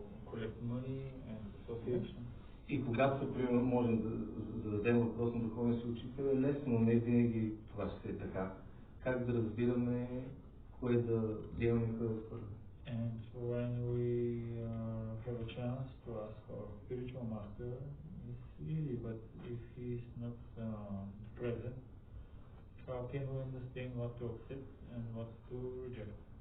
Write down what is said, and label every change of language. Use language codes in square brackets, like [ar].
[en] collect money and association. [bg] И когато, примерно, можем да зададем въпрос на духовния си учител, е лесно, но не винаги това ще е така. Как да разбираме кое да приемаме, кое да отхвърляме? [en] And when we have a chance to ask our spiritual master, it's easy, but if he is not present, how can we understand what to accept and what to reject?